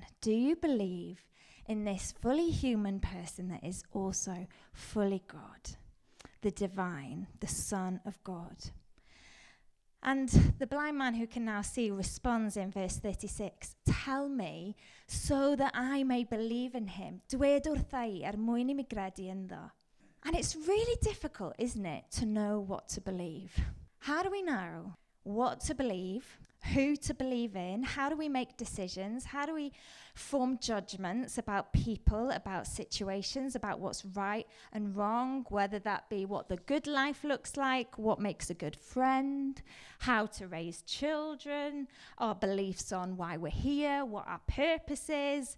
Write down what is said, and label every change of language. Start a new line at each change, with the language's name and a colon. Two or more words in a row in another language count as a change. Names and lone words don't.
English: Do you believe in this fully human person that is also fully God, the divine, the Son of God? And the blind man who can now see responds in verse 36, tell me so that I may believe in him.
Welsh: Dwed wrtha I mwyn I mi credu ynddo.
English: And it's really difficult, isn't it, to know what to believe. How do we know what to believe, who to believe in? How do we make decisions? How do we form judgments about people, about situations, about what's right and wrong, whether that be what the good life looks like, what makes a good friend, how to raise children, our beliefs on why we're here, what our purpose is?